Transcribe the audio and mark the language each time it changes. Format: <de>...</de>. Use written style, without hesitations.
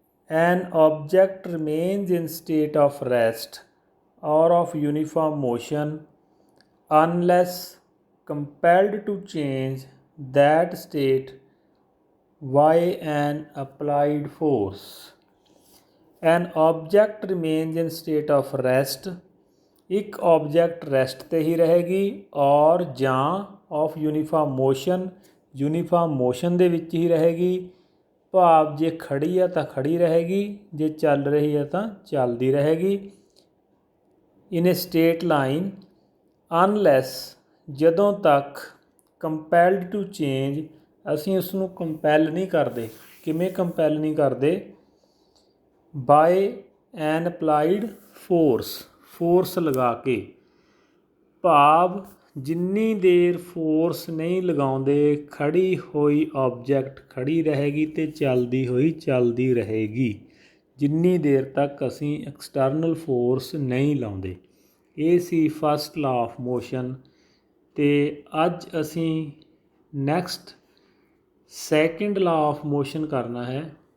<en>An object remains in state of rest or of uniform motion unless compelled to change that state by an applied force. An object remains in state of rest,</en> <pa>ਇੱਕ object rest ਤੇ ਹੀ ਰਹੇਗੀ ਔਰ ਜਾਂ</pa> <en>of uniform motion, uniform motion</en> <pa>ਦੇ ਵਿੱਚ ਹੀ ਰਹੇਗੀ। ਭਾਵ ਜੇ ਖੜੀ ਆ ਤਾਂ ਖੜੀ ਰਹੇਗੀ, ਜੇ ਚੱਲ ਰਹੀ ਹੈ ਤਾਂ ਚੱਲਦੀ ਰਹੇਗੀ।</pa> <en>in a straight line unless</en> <pa>ਜਦੋਂ ਤੱਕ</pa> <en>compelled to change,</en> <pa>ਅਸੀਂ ਉਸ ਨੂੰ ਕੰਪੈਲ ਨਹੀਂ ਕਰਦੇ। ਕਿਵੇਂ ਕੰਪੈਲ ਨਹੀਂ ਕਰਦੇ?</pa> <en>by an applied force</en> <pa>ਲਗਾ ਕੇ। ਭਾਵ ਜਿੰਨੀ ਦੇਰ ਫੋਰਸ ਨਹੀਂ ਲਗਾਉਂਦੇ ਖੜੀ ਹੋਈ ਆਬਜੈਕਟ ਖੜੀ ਰਹੇਗੀ ਅਤੇ ਚੱਲਦੀ ਹੋਈ ਚੱਲਦੀ ਰਹੇਗੀ, ਜਿੰਨੀ ਦੇਰ ਤੱਕ ਅਸੀਂ ਐਕਸਟਰਨਲ ਫੋਰਸ ਨਹੀਂ ਲਾਉਂਦੇ। ਇਹ ਸੀ ਫਸਟ ਲਾਅ ਆਫ ਮੋਸ਼ਨ। ਅਤੇ ਅੱਜ ਅਸੀਂ next second law of motion ਕਰਨਾ ਹੈ।</pa>